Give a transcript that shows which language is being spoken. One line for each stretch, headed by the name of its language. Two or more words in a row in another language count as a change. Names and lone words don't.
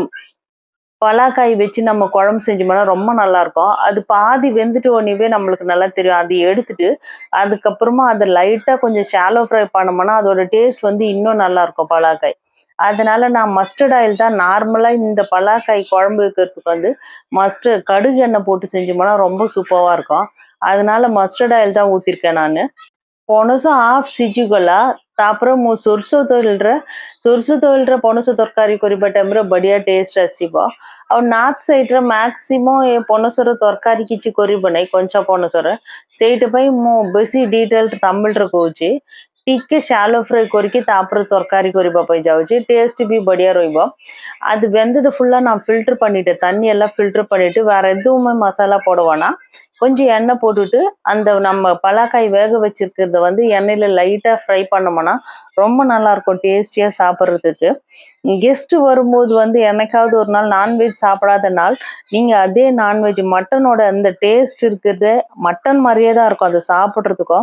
Tamil: பலாக்காய் வச்சு நம்ம குழம்பு செஞ்சோம்னா ரொம்ப நல்லா இருக்கும் அது பாதி வெந்துட்டு ஒன்னவே நம்மளுக்கு நல்லா தெரியும் அதை எடுத்துட்டு அதுக்கப்புறமா அதை லைட்டா கொஞ்சம்
English: shallow fry
Tamil: பண்ணோம்னா அதோட டேஸ்ட் வந்து இன்னும் நல்லா இருக்கும் பலாக்காய் அதனால நான்
English: mustard oil
Tamil: தான் நார்மலா இந்த பலாக்காய் குழம்பு வைக்கிறதுக்கு வந்து மஸ்டர்ட் கடுகு எண்ணெய் போட்டு செஞ்சோம்னா ரொம்ப சூப்பரா இருக்கும் அதனால
English: mustard oil
Tamil: தான் ஊத்திருக்கேன் நான்
Odia: ପଣସ ହାଫ୍ ସିଝିଗଲା ତାପରେ ମୁଁ ସୋରିଷ ତେଲରେ ପଣସ ତରକାରୀ କରିବା ଟାଇମରେ ବଢିଆ ଟେଷ୍ଟ ଆସିବ ଆଉ
English: north side-re
Odia: ମ୍ୟାକ୍ସିମମ୍ ଏ ପଣସର ତରକାରୀ କିଛି କରିବ ନାହିଁ କଞ୍ଚା ପଣସରେ ସେଇଥିପାଇଁ ମୁଁ ବେଶୀ ଡିଟେଲ ତାମିଲରେ କହୁଛି ଟିକେ
English: shallow fry
Odia: କରିକି ତାପରେ ତରକାରୀ କରିବା ପାଇଁ ଯାଉଛି டேஸ்ட்
Hindi: भी बढ़िया
Odia: ରହିବ
Tamil: அது வெந்தது ஃபுல்லா நான் ஃபில்டர் பண்ணிட்டேன் தண்ணி எல்லாம் ஃபில்டர் பண்ணிட்டு வேற எதுவுமே மசாலா போடுவேனா கொஞ்சம் எண்ணெய் போட்டுட்டு அந்த நம்ம பலாக்காய் வேக வச்சிருக்கிறத வந்து எண்ணெயில லைட்டா ஃப்ரை பண்ணோம்னா ரொம்ப நல்லா இருக்கும் டேஸ்டியா சாப்பிட்றதுக்கு கெஸ்ட் வரும்போது வந்து என்னைக்காவது ஒரு நாள் நான்வெஜ் சாப்பிடாத நாள் நீங்க அதே நான்வெஜ் மட்டனோட அந்த டேஸ்ட் இருக்கிறது மட்டன் மாதிரியே தான் இருக்கும் அதை சாப்பிட்றதுக்கும்